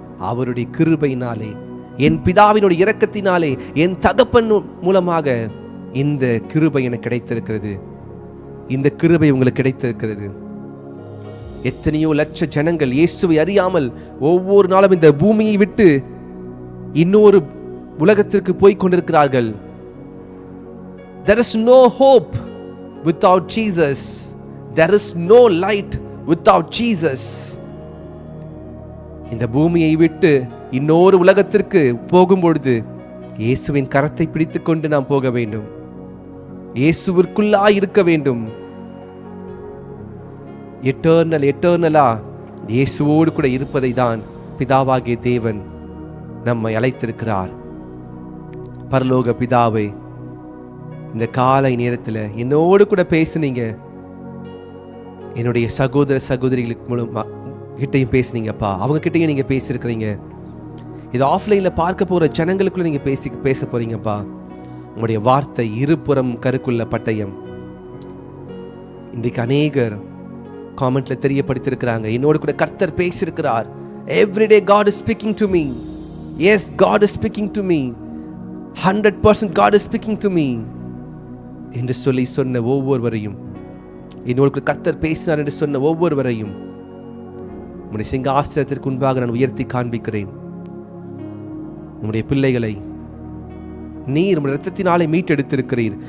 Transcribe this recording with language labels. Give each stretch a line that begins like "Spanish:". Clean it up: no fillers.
Tamil: அவருடைய கிருபையினாலே, என் பிதாவினுடைய இரக்கத்தினாலே, என் தகப்பன் மூலமாக இந்த கிருபை எனக்கு கிடைத்திருக்கிறது. இந்த கிருபை உங்களுக்கு கிடைத்திருக்கிறது. எத்தனையோ லட்ச ஜனங்கள் இயேசுவை அறியாமல் ஒவ்வொரு நாளும் இந்த பூமியை விட்டு இன்னொரு உலகத்திற்கு போய் கொண்டிருக்கிறார்கள்.
English: There is no hope without Jesus. There is no light without Jesus.
Tamil: இந்த பூமியை விட்டு இன்னொரு உலகத்திற்கு போகும்பொழுது இயேசுவின் கரத்தை பிடித்துக் கொண்டு நாம் போக வேண்டும். இயேசுவிற்குள்ளாய் இருக்க வேண்டும். எட்டர்னலா இயேசுவோடு கூட இருப்பதை தான் பிதாவாகிய தேவன் நம்மை அழைத்திருக்கிறார். பரலோக பிதாவே, இந்த காலை நேரத்தில் என்னோடு கூட பேசுனீங்க. என்னுடைய சகோதர சகோதரிகளுக்கு மூலமா கிட்டையும் பேசுனீங்கப்பா. அவங்க கிட்டையும் நீங்க பேசியிருக்கிறீங்க. இது ஆஃப்லைன்ல பார்க்க போற ஜனங்களுக்குள்ள நீங்க பேச போறீங்கப்பா. உங்களுடைய வார்த்தை இருபுறம் கருக்குள்ள பட்டயம். இன்றைக்கு அநேகர் காமெண்ட்ல தெரியப்படுத்தியிருக்கிறாங்க, என்னோடு கூட கர்த்தர் பேசியிருக்கிறார்.
English: Everyday God is speaking to me. Yes, God is speaking to me. 100% God is speaking to me
Tamil: என்று சொல்லி சொன்ன ஒவ்வொருவரையும், என்னோடு கர்த்தர் பேசினார் என்று சொன்ன ஒவ்வொருவரையும் உம்முடைய சிங்காசனத்திற்கு முன்பாக நான் உயர்த்தி காண்பிக்கிறேன். உம்முடைய பிள்ளைகளை நீர் உம்முடைய இரத்தத்தினாலே மீட்டெடுத்திருக்கிறீர்.